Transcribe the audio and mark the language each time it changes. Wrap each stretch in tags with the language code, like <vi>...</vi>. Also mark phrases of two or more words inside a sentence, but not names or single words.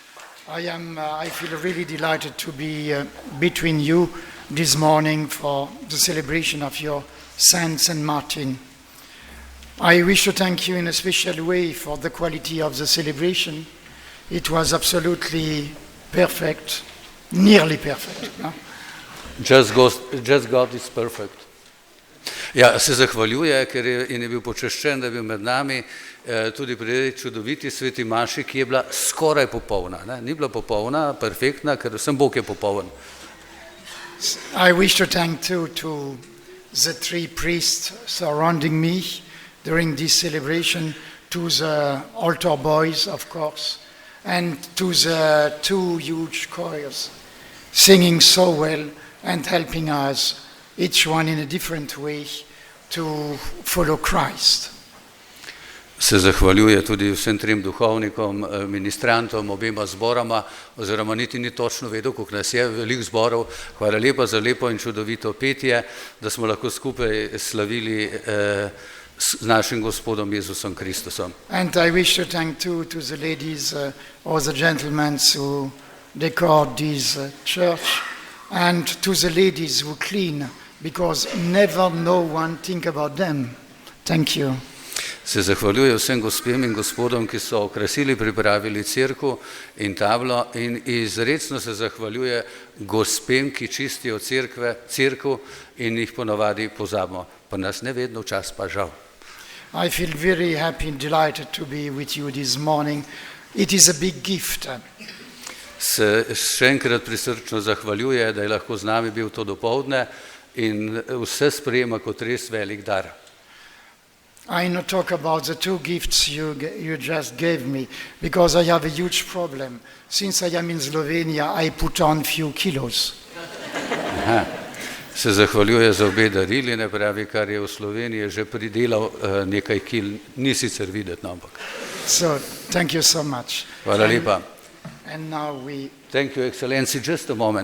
<en>I feel really delighted to be between you this morning for the celebration of your Saint St. Martin. I wish to thank you in a special way for the quality of the celebration. It was absolutely perfect, nearly perfect. No? Just God is perfect.</en> <sl>Ja, se zahvaljuje, ker je bil počaščen, da je bil med nami tudi pri čudoviti sveti maši, ki je bila skoraj popolna. Ne? Ni bila popolna, perfektna, ker vsem Bog je popoln.</sl> <en>I wish to thank too to the three priests surrounding me during this celebration, to the altar boys, of course, and to the two huge choirs singing so well and helping us, each one in a different way, to follow Christ.</en> <sl>Se zahvaljuje tudi vsem trem duhovnikom, ministrantom, obema zborama, oziroma niti ni točno vedel, koliko nas je, veliko zborov. Hvala lepa za lepo in čudovito petje, da smo lahko skupaj slavili s našim Gospodom Jezusom Kristusom.</sl> <en>And I wish to thank too to the ladies or the gentlemen who decor this church, and to the ladies who clean, because never no one think about them. Thank you.</en> <sl>Se zahvaljuje vsem gospem in gospodom, ki so okrasili, pripravili cerkev in tablo, in izrecno se zahvaljuje gospem, ki čistijo cerkev in jih ponavadi pozabimo. Pa nas ne vedno, včas pa žal.</sl> <en>I feel very happy and delighted to be with you this morning. It is a big gift.</en> <sl>Se še enkrat prisrčno zahvaljuje, da je lahko z nami bil to dopoldne in vse sprejema kot res velik dar.</sl> <en>I not talk about the two gifts you just gave me, because I have a huge problem. Since I am in Slovenia, I put on few kilos.</en> <sl>se zahvaljuje za obe darili, ne pravi, kar je v Sloveniji že pridelal nekaj kil, ni sicer videti, ampak.</sl> <en>So, thank you so much.</en> <sl>Hvala lepa.</sl> <en>And now we... Thank you, Excellency, just a moment.</en>